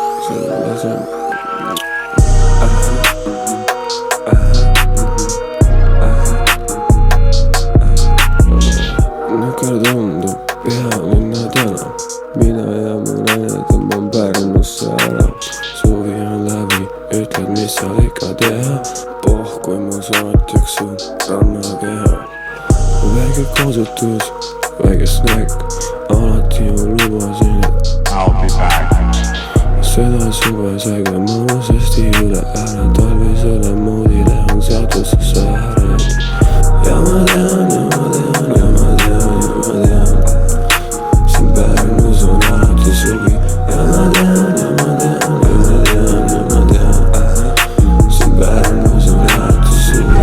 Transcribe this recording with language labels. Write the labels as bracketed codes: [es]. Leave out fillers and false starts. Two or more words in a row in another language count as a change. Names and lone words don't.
[et] Nukar tundub pealinna täna, mina ja mu naine tõmban Pärnusse ära. Suvi on läbi, ütled mis sa ikka teha, kui mu saatjaks su rannakeha. Väike kasutus, väike snäkk, alati ju lubasin, et [en] I'll be back. [et] seda suve säge mõnusasti üle ära, talvisele moodile on seatud su sääred. Ja ma tean, ja ma tean, ja ma tean, ja ma tean, siin Pärnus on alati suvi. Ja ma tean, ja ma tean, ja ma tean, ja ma tean, siin Pärnus on alati suvi.